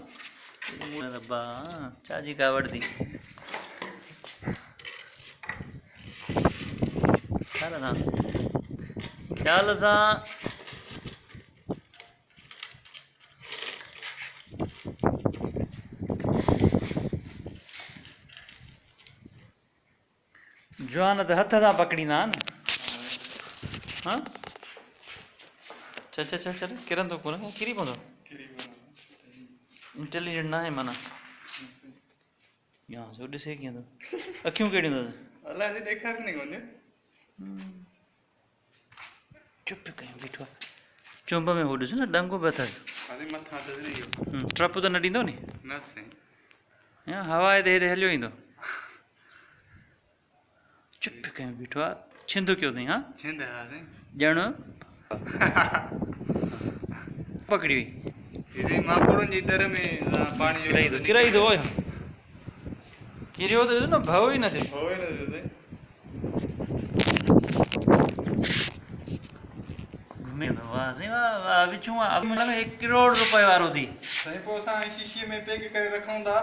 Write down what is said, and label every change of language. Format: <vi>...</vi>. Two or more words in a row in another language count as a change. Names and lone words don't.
<sd>रब्बा, चाची कावड़ दी। ख्याल सां, ख्याल सां। जवान त हथ सां पकड़ींदा आहिनि। हाँ, चल चल चल चल, किरंदो कोन, किरी पवंदो। इंटेलिजेंट ना है माना। यहाँ से ॾिसे कीअं थो, अखियूं कहिड़ियूं अथसि? अलाए जे ॾेखार नहीं कोन्हे। चुप कयूं बीठो आहे। चुंब में हो ॾिस न, डंगो बि अथसि। अरे मथां अथसि इहो। ट्रप त न ॾींदो नी? न साईं। या हवा ते हेॾे हलियो ईंदो। चुप कयूं बीठो आहे। छिंद कयो अथई। हाँ, छिंद हा साईं। ॼण पकड़ी हुई। हे माकुड़नि जी डर में पाणी जो किराई थो, किराई थो। किरियो त ॾिस न, भउ ई न थिए। होए न साईं। वाह साईं वाह वाह, विचूं आहे मतलब 1 करोड़ रुपए वारो थी। साईं पोइ असां शीशीअ में पैक करे रखूं था।</sd>